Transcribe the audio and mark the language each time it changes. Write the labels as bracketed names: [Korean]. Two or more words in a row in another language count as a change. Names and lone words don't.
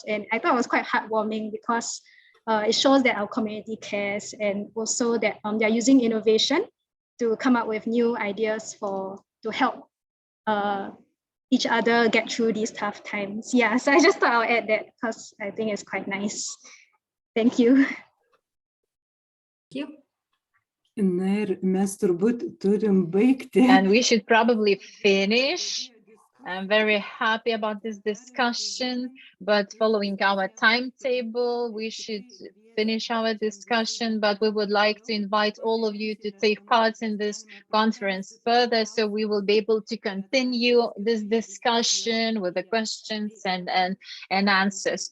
[English] And I thought it was quite heartwarming, because it shows that our community cares, and also that they're using innovation to come up with new ideas to help each other get through these tough times. Yeah, so I just thought I'll add that, because I think it's quite nice. Thank you. Thank you. [Lithuanian] Na ir mes turbūt turim baigti. [English] And we should probably finish. I'm very happy about this discussion, but following our timetable, we should finish our discussion, but we would like to invite all of you to take part in this conference further, so we will be able to continue this discussion with the questions and answers.